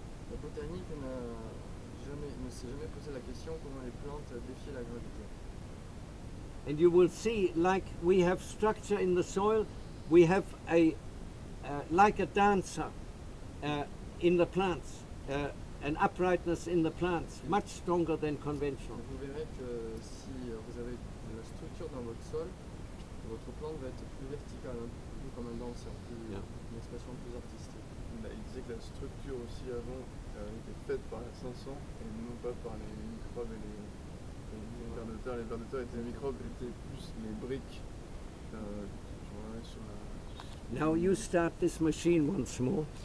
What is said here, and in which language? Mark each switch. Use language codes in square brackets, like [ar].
[fr] La botanique ne s'est jamais posé la question comment les plantes défient la gravité. [en] And you will see, like we have structure in the soil, we have a like a dancer in the plants, an uprightness in the plants, much stronger than conventional. [fr] Vous verrez que si vous avez de la structure dans votre sol, votre plante va être plus verticale, un peu comme un danseur, Yeah. une expression plus artistique. Il disait que la structure aussi avant était faite par la 500 et non pas par les microbes et les vers de terre. Les vers de terre étaient les microbes, étaient plus les briques. Sur la... [en] Now you start this machine once more.